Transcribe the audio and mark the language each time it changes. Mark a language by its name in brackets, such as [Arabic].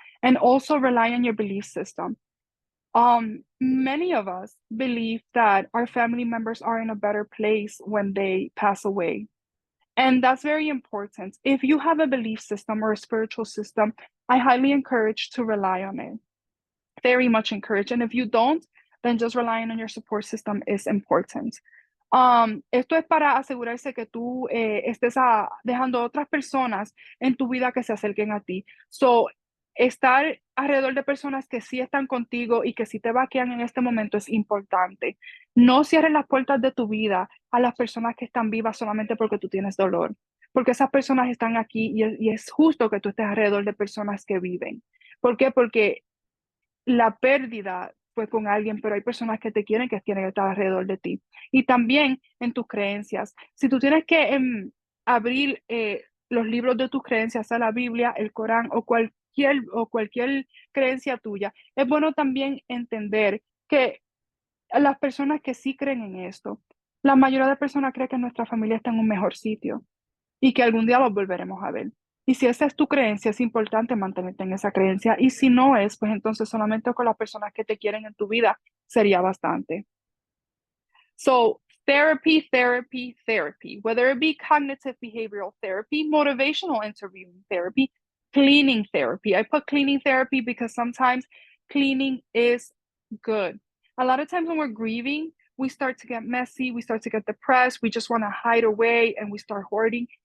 [English] And also rely on your belief system. Many of us believe that our family members are in a better place when they pass away. And that's very important. If you have a belief system or a spiritual system, I highly encourage to rely on it. Very much encourage. And if you don't, then just relying on your support system is important. [Spanish] Esto es para asegurarse que tú estés dejando otras personas en tu vida que se acerquen a ti. So, estar alrededor de personas que sí están contigo y que sí te vaquean en este momento es importante. No cierres las puertas de tu vida a las personas que están vivas solamente porque tú tienes dolor, porque esas personas están aquí y es justo que tú estés alrededor de personas que viven. ¿Por qué? Porque la pérdida fue con alguien, pero hay personas que te quieren que tienen que estar alrededor de ti. Y también en tus creencias. Si tú tienes que abrir los libros de tus creencias, a la Biblia, el Corán o cualquier creencia tuya, es bueno también entender que las personas que sí creen en esto, la mayoría de personas cree que nuestra familia está en un mejor sitio y que algún día los volveremos a ver. Y si esa es tu creencia, es importante mantenerte en esa creencia. Y si no es, pues entonces solamente con las personas que te quieren en tu vida sería bastante. [English] So, therapy, therapy, therapy, whether it be cognitive behavioral therapy, motivational interviewing therapy, cleaning therapy. I put cleaning therapy because sometimes cleaning is good. A lot of times when we're grieving, we start to get messy, we start to get depressed, we just want to hide away and we start hoarding.